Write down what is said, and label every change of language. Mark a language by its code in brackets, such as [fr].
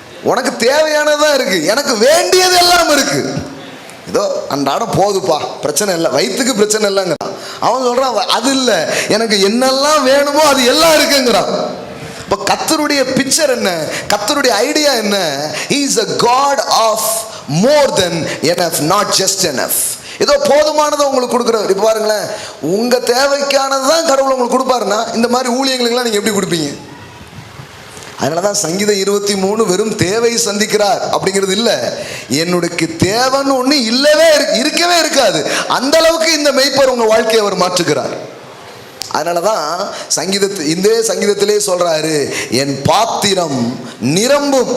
[ta] உனக்கு தேவையானதான் இருக்கு, எனக்கு வேண்டியது எல்லாம் இருக்கு. ஏதோ அன்றாடம் போதுப்பா, பிரச்சனை இல்லை, வயிற்றுக்கு பிரச்சனை இல்லைங்கிறான். அவன் சொல்றான் அது இல்லை, எனக்கு என்னெல்லாம் வேணுமோ அது எல்லாம் இருக்குங்கிறான். இப்போ கர்த்தருடைய பிக்சர் என்ன, கர்த்தருடைய ஐடியா என்ன? [en] He is a God of more than enough, not just enough. [ta] ஏதோ போதுமானதை உங்களுக்கு கொடுக்குறாரு. இப்போ பாருங்களேன், உங்க தேவைக்கானது தான் கடவுள் உங்களுக்கு கொடுப்பாருன்னா இந்த மாதிரி ஊழியங்களுக்கெல்லாம் நீங்க எப்படி கொடுப்பீங்க? அதனாலதான் சங்கீதம் 23 வெறும் தேவை சந்திக்கிறார் அப்படிங்கிறது இல்லை, என்னுடைய தேவைன்னு ஒண்ணு இருக்கவே இருக்காது. அந்த அளவுக்கு இந்த மெய்ப்பர் உங்க வாழ்க்கையை அவர் மாற்றுகிறார். அதனாலதான் இந்த சங்கீதத்திலே சொல்றாரு, என் பாத்திரம் நிரம்பும்.